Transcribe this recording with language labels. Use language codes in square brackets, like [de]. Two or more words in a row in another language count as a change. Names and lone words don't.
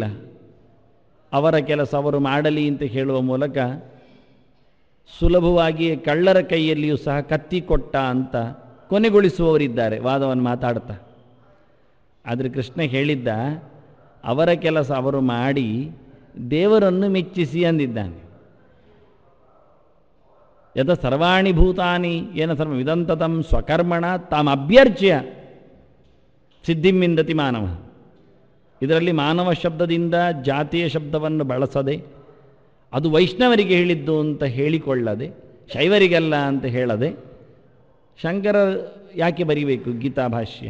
[kn] ಅವರ ಕೆಲಸ ಅವರು ಮಾಡಲಿ ಅಂತ ಹೇಳುವ ಮೂಲಕ ಸುಲಭವಾಗಿಯೇ ಕಳ್ಳರ ಕೈಯಲ್ಲಿಯೂ ಸಹ ಕತ್ತಿ ಕೊಟ್ಟ ಅಂತ ಕೊನೆಗೊಳಿಸುವವರಿದ್ದಾರೆ ವಾದವನ್ನು ಮಾತಾಡ್ತಾ. ಆದರೆ ಕೃಷ್ಣ ಹೇಳಿದ್ದ, ಅವರ ಕೆಲಸ ಅವರು ಮಾಡಿ ದೇವರನ್ನು ಮೆಚ್ಚಿಸಿ ಅಂದಿದ್ದಾನೆ. [sa] ಯದ ಸರ್ವಾಣಿ ಭೂತಾನಿ ಏನ ಸರ್ವ ವಿದಂತತಂ ಸ್ವಕರ್ಮಣ ತಾಮಭ್ಯರ್ಚ್ಯ ಸಿದ್ಧಿಂವಿಂದತಿ ಮಾನವ. [kn] ಇದರಲ್ಲಿ ಮಾನವ ಶಬ್ದದಿಂದ ಜಾತಿಯ ಶಬ್ದವನ್ನು ಬಳಸದೆ, ಅದು ವೈಷ್ಣವರಿಗೆ ಹೇಳಿದ್ದು ಅಂತ ಹೇಳಿಕೊಳ್ಳದೆ, ಶೈವರಿಗಲ್ಲ ಅಂತ ಹೇಳದೆ, ಶಂಕರ ಯಾಕೆ ಬರಿಬೇಕು ಗೀತಾ ಭಾಷ್ಯ?